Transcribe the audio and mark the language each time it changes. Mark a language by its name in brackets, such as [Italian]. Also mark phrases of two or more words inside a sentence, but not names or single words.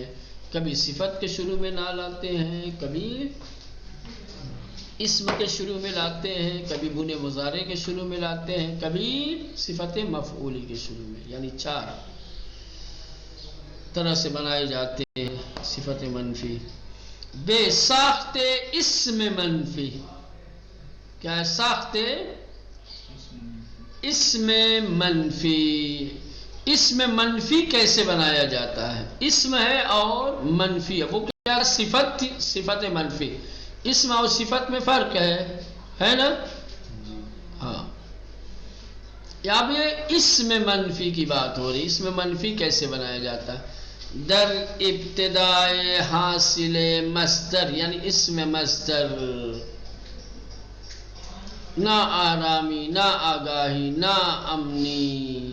[Urdu] کبھی صفت کے شروع میں نہ لاتے ہیں، کبھی اسم کے شروع میں لاتے ہیں، کبھی بنے مضارع کے شروع میں لاتے ہیں، کبھی صفت مفعولی کے شروع میں. یعنی چار طرح سے بنائے جاتے ہیں صفت منفی. بے ساخت اسم منفی، کیا ہے؟ ساخت اسم منفی. اسم منفی کیسے بنایا جاتا ہے؟ اسم ہے اور منفی ہے، وہ کیا صفت تھی؟ صفت منفی. اسم اور صفت میں فرق ہے نا؟ ہاں. اب یہ اسم منفی کی بات ہو رہی. اسم منفی کیسے بنایا جاتا ہے؟ [Persian] در ابتدائے حاصل مصدر، [Urdu] یعنی اسم مصدر، [Persian] نہ آرامی، نہ آگاہی، نہ امنی.